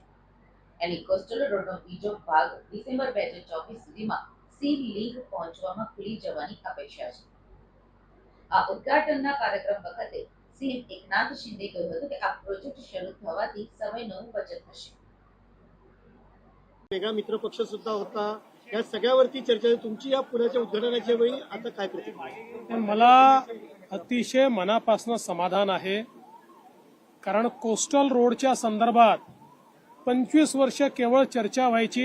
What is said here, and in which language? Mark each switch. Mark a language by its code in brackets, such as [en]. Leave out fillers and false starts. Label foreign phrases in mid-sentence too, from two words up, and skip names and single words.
[gu] એની કોસ્ટલ રોડનો બીજો ભાગ ડિસેમ્બર 2024 સુધીમાં સી લિંક પહોંચવામાં ખુલી જવાની અપેક્ષા છે। આ ઉદ્ઘાટનના કાર્યક્રમ વખતે સીએમ એકનાથ શિંદે કહ્યું હતું કે આ પ્રોજેક્ટ શરૂ થવાથી સમયનો બચત થશે। [mr] मेगा मित्र पक्ष सुद्धा होता, या सगळ्यावरती चर्चा तुमची या पुण्याच्या उद्घाटनाच्या वेळी आता काय प्रतिक्रिया? मला अतिशय मनापासून समाधान आहे, कारण कोस्टल रोडच्या संदर्भात 25 वर्ष केवळ चर्चा व्हायची।